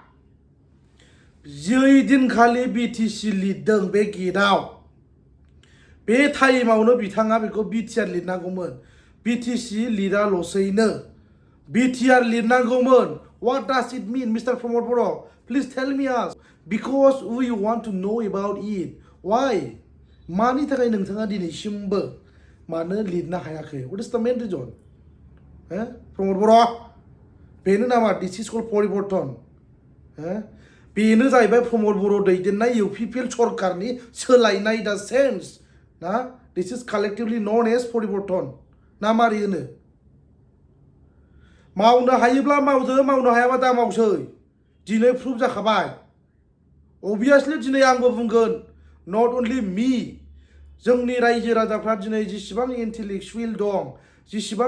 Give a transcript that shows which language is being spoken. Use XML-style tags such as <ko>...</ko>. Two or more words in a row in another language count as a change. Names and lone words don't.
<brx>जै दिनखालि बिटिसि लिरदों बे गेटआव बे टाइमावनो बिथाङा बेखौ बिटिआर लिरनांगौमोन बिटिसि लिराल'सैनो बिटिआर लिरनांगौमोन</brx> <en>what does it mean Mister Pramod Boro please tell me as because we want to know about it why</en> <brx>मानि थाखाय नोंथाङा दिनैसिमबो मानो लिरनो हायाखै</brx> <en>what is the main reason Pramod Boro'</en> <brx>बेनो नामा</brx> <en>this is called Parivartan</en> <brx>बेनो जाहैबाय प्रमद बर' दैदेननाय UPPL सरकारनि सोलायनाय दा सेन्स ना</brx> <en>this is collectively known as Parivartan</en> <brx>ना मारै होनो मावनो हायोब्ला मावदो मावनो हायाबा दा मावसै दिनै प्रुफ जाखाबाय अबियासलि दिनै आंबो बुंगोन</brx> <en>not only me</en> <brx>जोंनि रायजो राजाफ्रा दिनै जेसेबां इन्टेलेक्सुवेल दं जेसेबां</brx>